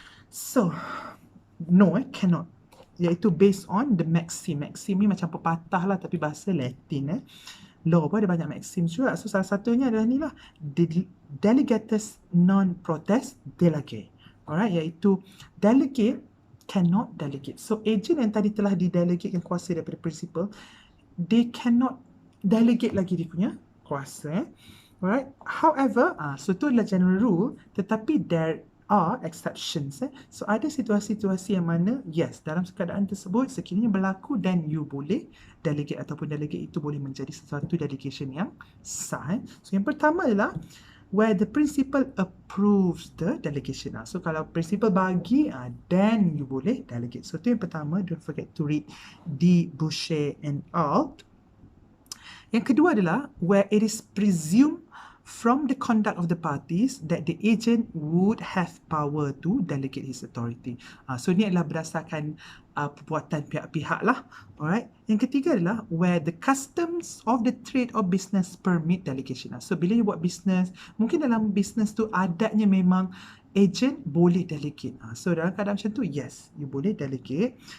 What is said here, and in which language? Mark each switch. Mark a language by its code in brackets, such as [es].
[en] So no, cannot, iaitu based on the maxim. [ms] Maxim ni macam pepatah lah tapi bahasa Latin. Law pun ada banyak maxim juga. So salah satunya adalah ni lah, [la] delegatus non protest delegate. [en] Alright, iaitu delegate cannot delegate. [ms] So agent yang tadi telah didelegatekan kuasa daripada principal, [en] they cannot delegate [ms] lagi dia punya kuasa. [en] Alright, however, so [ms] tu adalah [en] general rule, tetapi there are exceptions. [ms] So ada situasi-situasi yang mana yes, dalam keadaan tersebut sekiranya berlaku, dan you boleh delegate ataupun delegate itu boleh menjadi sesuatu delegation yang sah. [en] So [ms] yang pertama adalah [en] where the principal approves the delegation. So kalau principal bagi, then you boleh delegate. So [ms] itu yang pertama, [en] don't forget to read D. Boucher and Alt. [ms] Yang kedua adalah [en] where it is presumed from the conduct of the parties that the agent would have power to delegate his authority. [ms] So ni adalah berdasarkan perbuatan pihak-pihak lah. [en] Alright. [ms] Yang ketiga adalah [en] where the customs of the trade or business permit delegation. [ms] So bila you buat business, mungkin dalam business tu adatnya memang agent boleh delegate. So dalam keadaan macam tu, yes, you boleh delegate.